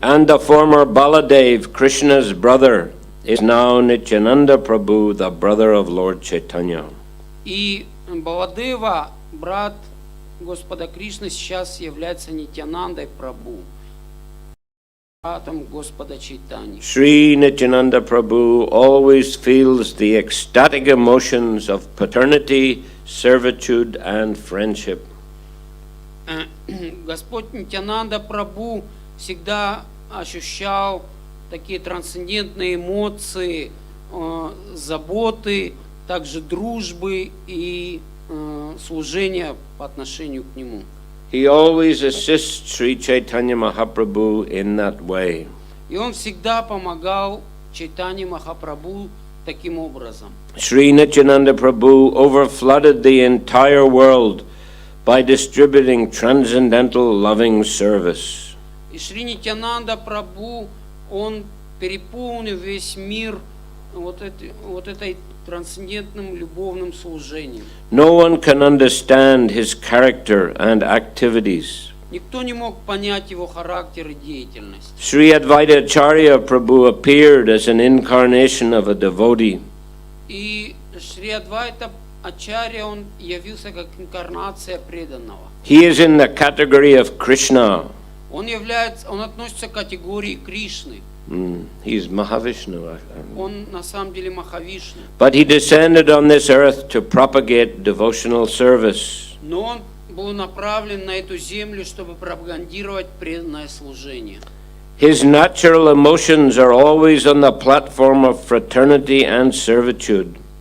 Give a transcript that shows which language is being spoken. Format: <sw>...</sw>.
<en>And the former Baladev, Krishna's brother, is now Nityananda Prabhu, the brother of Lord Chaitanya.</en> <ru>И Баладева, брат Господа Кришны, сейчас является Нитянандой Прабху, братом Господа Чайтаньи.</ru> <en>Sri Nityananda Prabhu always feels the ecstatic emotions of paternity, servitude, and friendship.</en> <ru>Господь Нитянанда Прабху всегда ощущал такие трансцендентные эмоции, заботы, также дружбы и служения по отношению к нему.</ru> <en>He always assists Sri Chaitanya Mahaprabhu in that way.</en> <ru>И он всегда помогал Чайтанье Махапрабху таким образом.</ru> <en>Sri Nityananda Prabhu overflooded the entire world by distributing transcendental loving service.</en> <ru>И Шри Нитянанда Прабху, он переполнил весь мир вот этой трансцендентным любовным служением.</ru> <en>No one can understand his character and activities.</en> <ru>Никто не мог понять его характер и деятельность.</ru> <en>Sri Advaita Acharya Prabhu appeared as an incarnation of a devotee.</en> <ru>И Шри Адвайта Ачарья, он явился как инкарнация преданного.</ru> <en>He is in the category of Krishna.</en> <ru>Он относится к категории Кришны.</ru> <en>He is Mahavishnu.</en> <ru>Он на самом деле Махавишну.</ru> <en>But he descended on this earth to propagate devotional service.</en> <ru>Но он был направлен на эту землю, чтобы пропагандировать преданное служение.</ru> <en>His natural emotions are always on the platform of fraternity and servitude.</en>